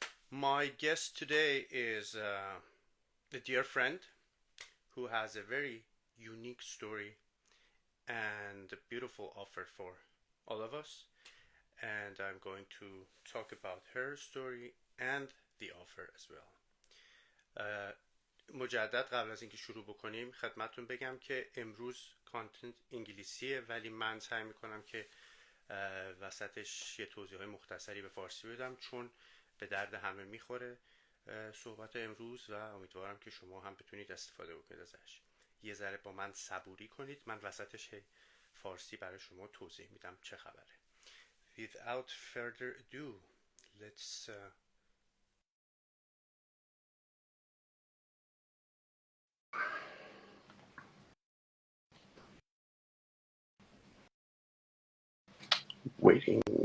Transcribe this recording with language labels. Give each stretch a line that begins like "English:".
English: My guest today is a dear friend who has a very unique story and a beautiful offer for all of us. And I'm going to talk about her story and the offer as well.
Persian: مجدد قبل از اینکه شروع بکنیم خدمتتون بگم که امروز کانتنت انگلیسیه، ولی من سعی میکنم که وسطش یه توضیح های مختصری به فارسی بدم، چون به درد همه میخوره صحبت امروز و امیدوارم که شما هم بتونید استفاده بکنید ازش. یه ذره با من صبوری کنید، من وسطش فارسی برای شما توضیح میدم چه خبره.
English: Without further ado, let's waiting.